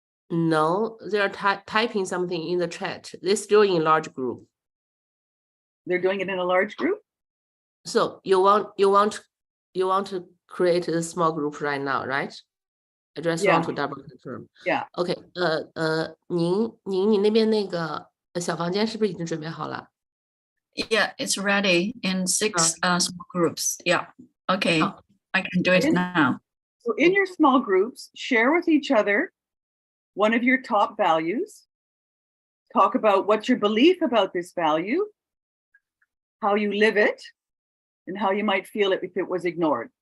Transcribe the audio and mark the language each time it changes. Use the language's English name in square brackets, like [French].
[English] No, they're typing something in the chat. They're still in large group. They're doing it in a large group? So you want to create a small group right now, right? I just Yeah. want to double confirm. Yeah. [Chinese] OK，你那边那个小房间是不是已经准备好了？ [English] Yeah, it's ready in 6 small groups. Yeah. Okay, Oh. I can do it now. So in your small groups, share with each other one of your top values. Talk about what's your belief about this value, how you live it, and how you might feel it if it was ignored.